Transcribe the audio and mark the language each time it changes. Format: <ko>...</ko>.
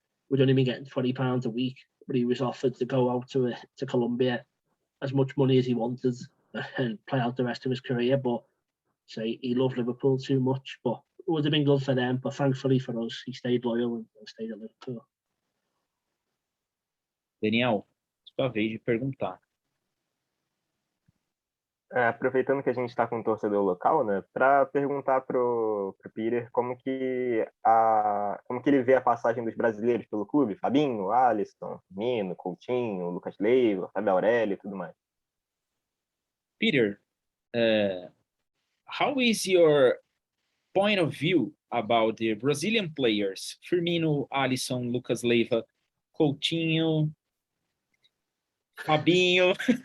<en>We'd only been getting £20 a week, but he was offered to go out to Colombia, as much money as he wanted, and play out the rest of his career. But he loved Liverpool too much. But it would have been good for them. But thankfully for us, he stayed loyal and stayed at Liverpool.</en> <pt>Daniel, sua vez de perguntar. Aproveitando que a gente está com um torcedor local, né, para perguntar pro Peter como que ele vê a passagem dos brasileiros pelo clube, Fabinho, Alisson, Nino, Coutinho, Lucas Leiva, Fábio Aurélio e tudo mais.</pt> <en>Peter, how is your point of view about the Brazilian players, Firmino, Alisson, Lucas Leiva, Coutinho, Fabinho?</en>